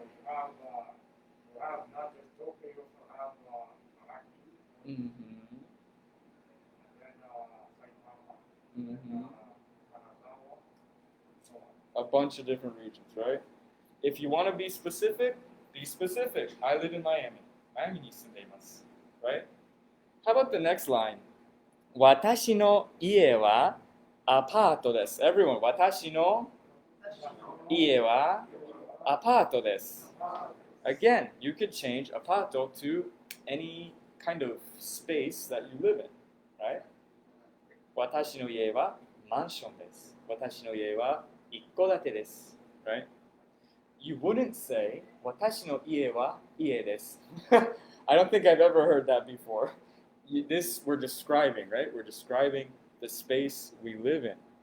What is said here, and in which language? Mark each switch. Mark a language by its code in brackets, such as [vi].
[en] You have not just Tokyo, you also have Marathi, Mm-hmm. and then Saitama, Mm-hmm. Kanazawa, and so on. A bunch of different regions, right? If you want to be specific, be specific. I live in Miami. [ja] Miamiに住んでいます, right? [en] How about the next line? [ja] 私の家はアパートです. Everyone, 私の家はアパートです. [en] Again, you could change apato to any kind of space that you live in, right? [ja] 私の家はマンションです.私の家は一戸建てです, right? [en] You wouldn't say [ja] 私の家は家です. [en] I don't think I've ever heard that before. This we're describing, right? We're describing the space we live in.